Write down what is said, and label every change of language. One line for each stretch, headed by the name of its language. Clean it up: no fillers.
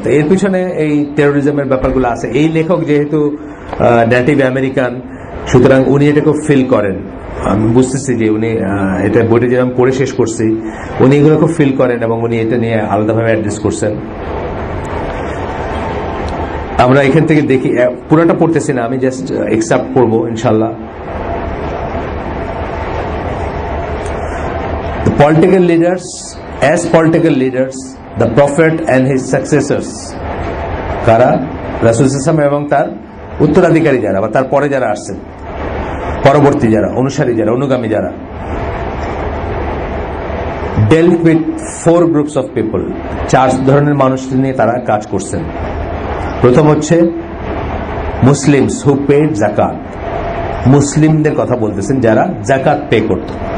Bangla: তো এর পিছনে এই টেরোরিজমের ব্যাপারগুলো আছে। এই লেখক যেহেতু নেটিভ আমেরিকান, সুতরাং উনি এটা খুব ফিল করেন, আমি বুঝতেছি যে উনি এটা বইটা যেরকম পড়ে শেষ করছি, উনি এগুলো খুব ফিল করেন এবং উনি এটা নিয়ে আলাদাভাবে অ্যাড্রেস করছেন। আমরা এখান থেকে দেখি, পুরোটা পড়তেছি না, আমি জাস্ট এক্সেপ্ট করবো ইনশাল্লাহ।
English: The political leaders, as political leaders, the prophet and his successors,
Bangla: কারা? রাসূল সাল্লাল্লাহু আলাইহি ওয়াসাল্লাম এবং তার উত্তরাধিকারী যারা বা তার পরে যারা আসছেন, পরবর্তী যারা, অনুসারী যারা, অনুগামী যারা,
English: dealt with 4 groups of people,
Bangla: 4 ধরনের মানুষ নিয়ে তারা কাজ করছেন। প্রথম হচ্ছে
English: Muslims who paid
Bangla: যাকাত, মুসলিমদের কথা বলতেছেন যারা যাকাত পে করত।